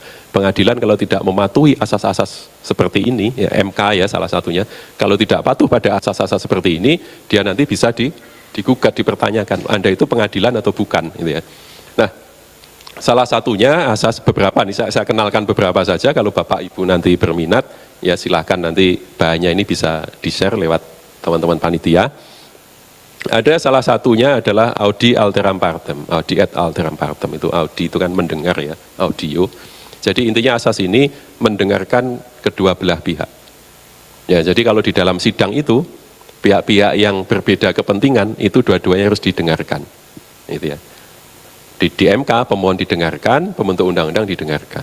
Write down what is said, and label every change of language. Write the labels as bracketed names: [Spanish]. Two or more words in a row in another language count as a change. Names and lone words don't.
[Indonesian] Pengadilan kalau tidak mematuhi asas-asas seperti ini, ya MK ya salah satunya, kalau tidak patuh pada asas-asas seperti ini, dia nanti bisa digugat, dipertanyakan, Anda itu pengadilan atau bukan gitu ya. Nah, salah satunya asas beberapa nih, saya kenalkan beberapa saja, kalau Bapak Ibu nanti berminat, ya silahkan nanti bahannya ini bisa di-share lewat teman-teman panitia. Ada salah satunya adalah [Latin] audi alteram partem, audi et alteram partem, [Indonesian] itu audi itu kan mendengar ya, audio. Jadi intinya asas ini mendengarkan kedua belah pihak. Ya, jadi kalau di dalam sidang itu, pihak-pihak yang berbeda kepentingan itu dua-duanya harus didengarkan. Itu ya. Di MK pemohon didengarkan, pembentuk undang-undang didengarkan.